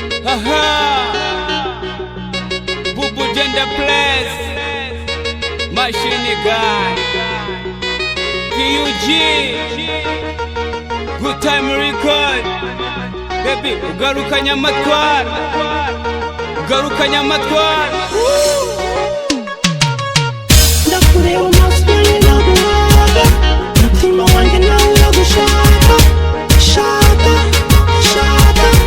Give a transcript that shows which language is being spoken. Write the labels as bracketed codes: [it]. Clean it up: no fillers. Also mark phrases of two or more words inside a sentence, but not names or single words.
[en] Bubu Gender Place, Machine Gun, PUG, Good Time Record. [rw] Baby, ugaruka nyamatwara, ugaruka nyamatwara. Ndakureba amaso yanjye naguhaga, umutima wanjye nawe uragushaka, shaka, shaka,